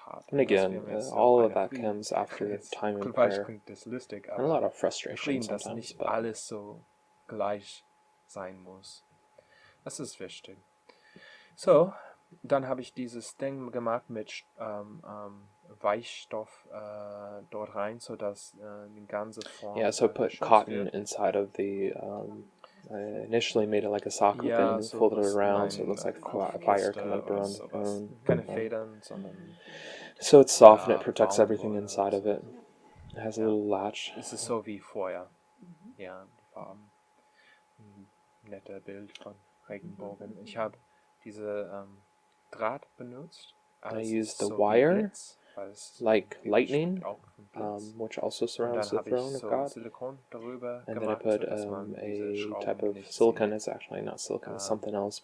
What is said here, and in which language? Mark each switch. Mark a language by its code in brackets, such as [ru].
[en] And again, all of that comes after time in prayer, and a lot of frustration sometimes. But [de] alles so gleich sein muss. Das ist wichtig. So, dann habe ich dieses Ding gemacht mit Weichstoff dort rein, so dass die ganze Form. [en] Yeah, so put cotton inside of the. I initially made it like a sock, but then folded it around so it looks like fire coming up around the bone. [de] Keine Federn, sondern. [en] So it's soft and it protects everything inside of it. It has a little latch. [de] Es ist so wie Feuer. Ja, die Farben. Netter Bild von Regenbogen. Ich habe diese Draht benutzt. [en] I used the wire, like lightning, which also surrounds the throne of God. And then I put a type of silicone. It's actually not silicone, it's something else.